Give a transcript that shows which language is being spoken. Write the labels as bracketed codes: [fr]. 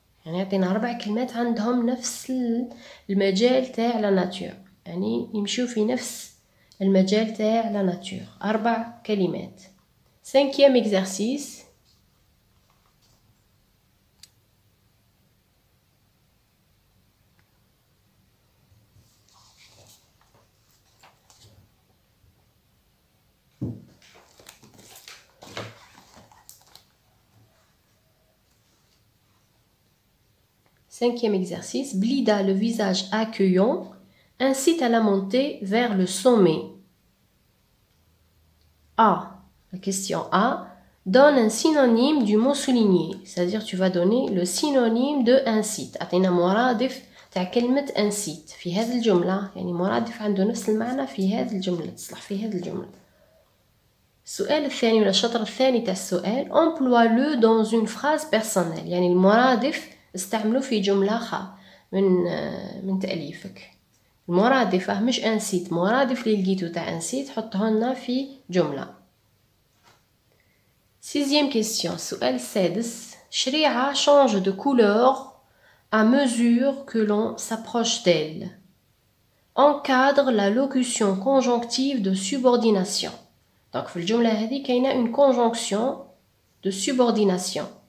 [ar] يعني يعطينا 4 كلمات عندهم نفس المجال تاع لا ناتور يعني يمشوا في نفس المجال تاع لا ناتور. 4 كلمات. [fr] 5e exercice. Cinquième exercice. Blida, le visage accueillant, incite à la montée vers le sommet. A. La question A. Donne un synonyme du mot souligné. C'est-à-dire tu vas donner le synonyme de incite. [ar] أعطينا مرادف تاع كلمة أنسيت في هذه الجملة، يعني مرادف عنده نفس المعنى في هذه الجملة، تصلح في هذه الجملة. السؤال الثاني ولا الشطر الثاني تاع السؤال [fr] emploie-le dans une phrase personnelle، [ar] يعني المرادف استعمله في جملة من تأليفك. المرادف مش أنسيت، مرادف اللي لقيتو تاع أنسيت حطه لنا في جملة. [fr] Sixième question، [ar] السؤال السادس [fr] شريعة change de couleur à mesure que l'on s'approche d'elle. Encadre la locution conjonctive de subordination. Donc [ar] في الجملة هذه كاينة [fr] une conjonction de subordination.